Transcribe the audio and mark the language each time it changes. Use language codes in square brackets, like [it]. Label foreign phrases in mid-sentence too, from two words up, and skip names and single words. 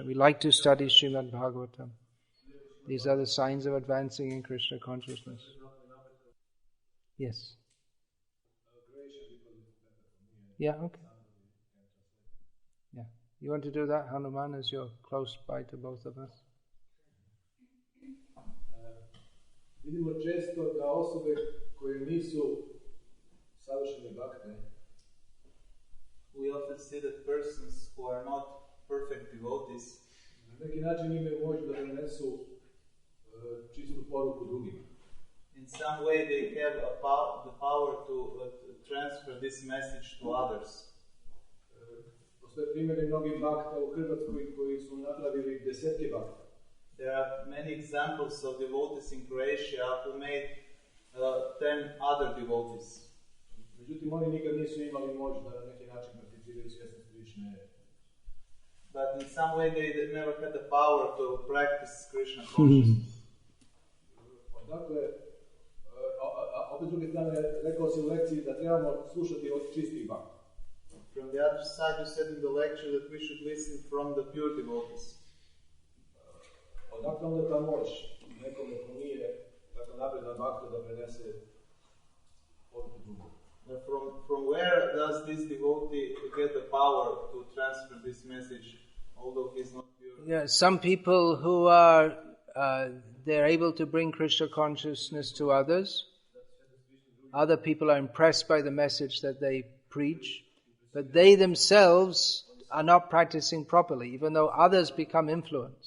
[en] We like to study Srimad Bhagavatam. These are the signs of advancing in Krishna consciousness. Yes. Yeah, okay. Yeah. You want to do that, Hanuman, as you're close by to both of us? [hr] Vidimo često da osobe koje nisu savršene bhakte, [en] we often see that persons who are not perfect devotees [hr] na neki način imaju moć da prenesu čistu poruku drugima. [en] In some way they have the power to transfer this message to others. [hr] Postoje primjeri mnogih bhakta u Hrvatskoj koji su napravili desetke bhakta. [en] There are many examples of devotees in Croatia who made 10 other devotees. [hr] Međutim, oni nikad nisu imali moć da na neki način prakticiraju svjesnost Krishne. [en] But in some way they never had the power to practice Krishna consciousness. [hr] Dakle, opet s druge strane, rekao si u lekciji da trebamo slušati od čistih bhakta. [en] From the other side, you said in the lecture that we should listen from the pure devotees. [hr] Odakle onda ta moć nekome ko nije tako napredan bhakta da prenese poruku drugom? [en] From where does this devotee get the power to transfer this message, although he's not pure? Yeah, some people who are they're able to bring Krishna consciousness to others. Other people are impressed by the message that they preach, but they themselves are not practicing properly, even though others become influenced.